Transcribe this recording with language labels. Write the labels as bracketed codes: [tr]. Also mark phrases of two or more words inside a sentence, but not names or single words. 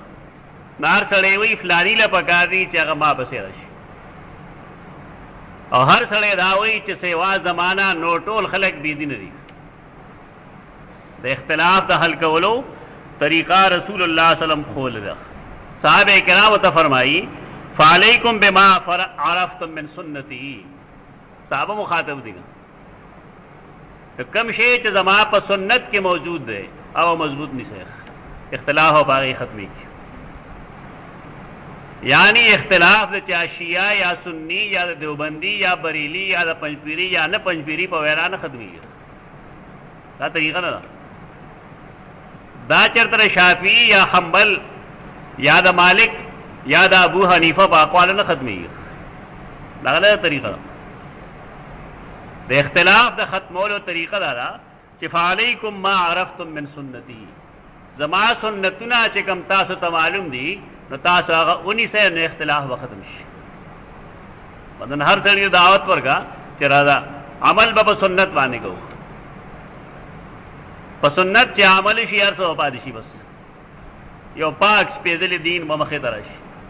[ps] نو هر سړی وایي فلاني له پکار دي چې هغه ما پسې راشي، او هر سړی دا وایي چې سیوا زمانه نو ټول خلک بېدینه دي. د اختلاف د حل کولو طریقه رسول الله [ar] صلی الله علیه وسلم [ps] خول ده. صحابه کرامو ته فرمایي [ar] فعلیکم بما عرفتم من سنتی. [ps] صحابه مخاطب دي کم شی چې زما په سنت کې موجود دی او مضبوط نشي اختلاف او باغی ختمی کی. یعنی اختلاف د چا شیعه یا سنی یا دیوبندی یا بریلی یا د پنځپیری یا نه پنځپیری په وینا نه ختمی. دا طریقه نه ده. دا چرته شافعی یا حنبل یا د مالک یا د ابو حنیفه په اقوال نه ختمی. دا غلطه طریقه ده. د اختلاف د ختمولو طریقه دا ده چې [ar] فعلیکم ما عرفتم من سنتی. [ps] زما سنتونه چې کوم تاسو ته معلوم دي نو تاسو هغه 19 نه اختلاف به ختم شي. مدن هر سړي دعوت ورکا چې راځه عمل به سنت باندې کوو، په سنت چې عمل شي هر څه پاتې شي، بس یو پاک سپېڅلی دین به مخې ته راشي.